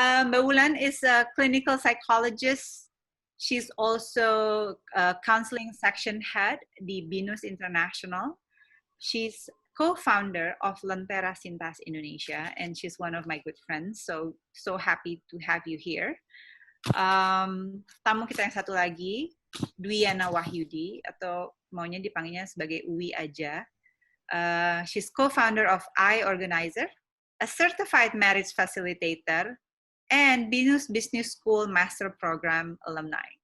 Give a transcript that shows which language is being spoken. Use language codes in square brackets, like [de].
[en] Mbak Wulan is a clinical psychologist. She's also a counseling section head di Binus International. She's co-founder of Lentera Sintas Indonesia, and she's one of my good friends. So happy to have you here. [id] Tamu kita yang satu lagi, Dwiana Wahyudi, atau maunya dipanggilnya sebagai Uwi aja. [en] She's co-founder of I Organizer, a certified marriage facilitator, and Binus Business School Master Program alumni.